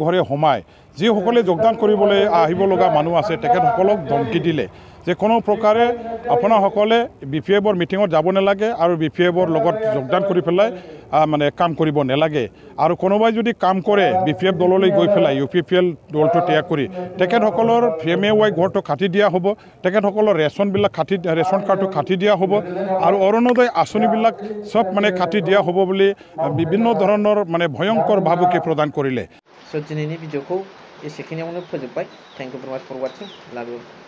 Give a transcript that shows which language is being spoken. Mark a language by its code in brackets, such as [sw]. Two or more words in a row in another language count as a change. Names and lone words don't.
[as] ঘৰে সোমাই যিসকলে যোগদান কৰিবলৈ আহিব লগা মানুহ আছে তেখেতসকলক ধমকি দিলে যে কোনো প্ৰকাৰে আপোনাসকলে BPF মিটিঙত যাব নালাগে আৰু BPF লগত যোগদান কৰি পেলাই মানে কাম কৰিব নালাগে আৰু কোনোবাই যদি কাম কৰে BPF দললৈ গৈ পেলাই UPPL দলটো ত্যাগ কৰি তেখেতসকলৰ PMAY ঘৰটো কাটি দিয়া হ'ব তেখেতসকলৰ ৰেচনবিলাক ৰেচন কাৰ্ডটো কাটি দিয়া হ'ব আৰু অৰুণোদয় আঁচনিবিলাক চব মানে কাটি দিয়া হ'ব বুলি বিভিন্ন ধৰণৰ মানে ভয়ংকৰ ভাবুকি প্ৰদান কৰিলে [brx] स' दिनैनि भिडिअ'खौ एसेखिनियावनो फोजोबबाय [en] thank you very much for watching love you